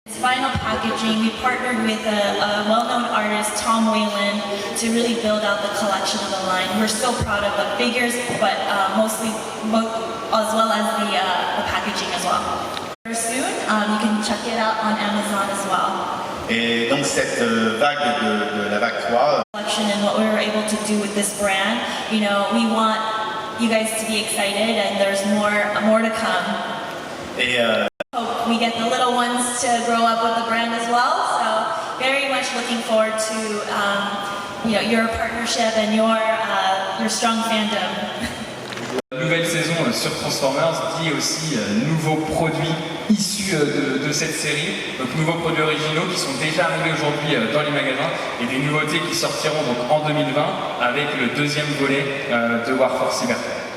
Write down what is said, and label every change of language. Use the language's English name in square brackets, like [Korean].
[English] Its final packaging, we partnered with a well-known artist, Tom Whalen, to really build out the collection of the line. We're so proud of the figures, but mostly, as well as the packaging as well. Very soon, you can check it out on Amazon as well. [French] Et donc cette vague de la vague 3, [English] Collection and what we were able to do with this brand, you know, we want you guys to be excited, and there's more to come. [French] et [English] Hope we get the little ones to grow up with the brand as well. So very much looking forward to you know, your partnership and your strong fandom. [French] Nouvelle saison sur Transformers dit aussi nouveaux produits issus de cette série, donc nouveaux produits originaux qui sont déjà arrivés aujourd'hui dans les magasins et des nouveautés qui sortiront donc en 2020 avec le deuxième volet de Warforce Cybertron.